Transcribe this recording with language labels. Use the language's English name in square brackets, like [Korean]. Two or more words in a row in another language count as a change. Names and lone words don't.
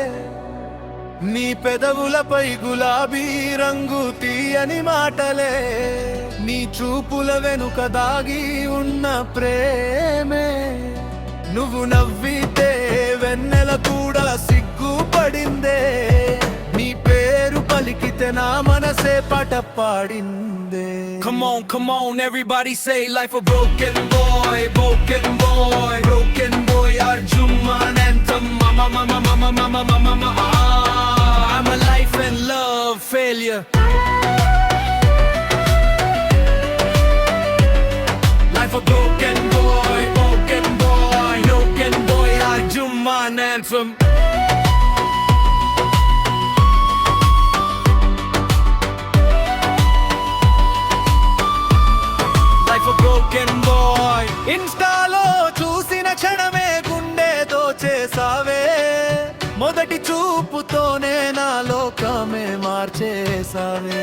[Telugu] నీ పెదవులపై గులాబీ రంగు తీయని మాటలే, నీ చూపుల వెనుక దాగి ఉన్న ప్రేమే. నువ్వు నవ్వితే వెన్నెల కూడా సిగ్గుపడిందే, నీ పేరు పలికితే నా మనసే పాట పాడిందే. [English] Come on, everybody say life a broken boy, broken boy, broken boy. Arjuman anthem, mama, mama, mama, mama, mama, mama. I'm a life and love failure. Life a broken boy, broken boy, broken boy. Arjuman anthem. [Telugu] ఇన్స్టాలో చూసిన క్షణమే గుండె దోచేసావే, మొదటి చూపుతోనే నా లోకమే మార్చేసావే.